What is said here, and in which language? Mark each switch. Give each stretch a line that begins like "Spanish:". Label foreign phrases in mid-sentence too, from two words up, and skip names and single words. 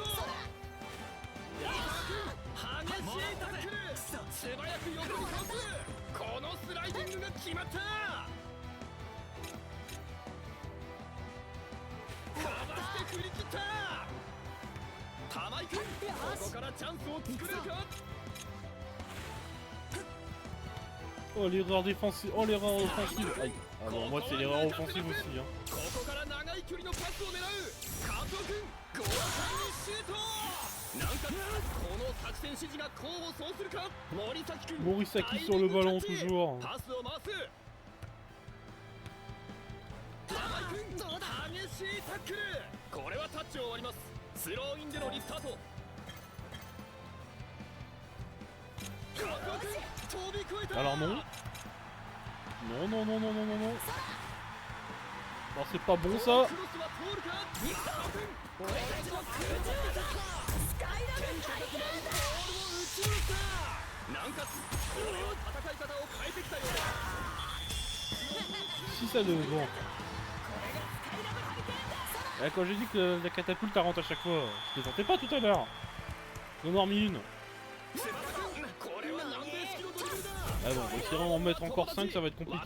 Japanese: 矢沢君激しいタックル。素早く横にかわす。このスライディングが決まった。かわして振り切った。玉井君ここからチャンスを作れるか。
French: Oh, l'erreur défensive. Oh, l'erreur offensive. Aïe. Ah bon, moi, c'est l'erreur offensive aussi. Hein.
Japanese: ここから長い距離のパスを狙う。加藤君豪快にシュート。なんかこの作戦指示が功を奏するか。森崎君
French: Morisaki sur le ballon toujours.
Japanese: パスを回す。玉井君激しいタックル。これはタッチを割ります。スローインでのリスタート。加藤君飛び越えた。
French: Alors non. Non, non, non, non, non, non, non. Alors c'est pas bon ça.
Japanese: クロスは通るか。加藤君これはスカイラブボールを打ち抜いた。なんかこれは戦い方を変えてきたようだ。
French: Si ça devait. Bon. Quand j'ai dit que la catapulte elle rentre à chaque fois, je plaisantais pas tout à l'heure. J'en ai remis une. Ah bon, si on en mettre encore 5, ça va être compliqué.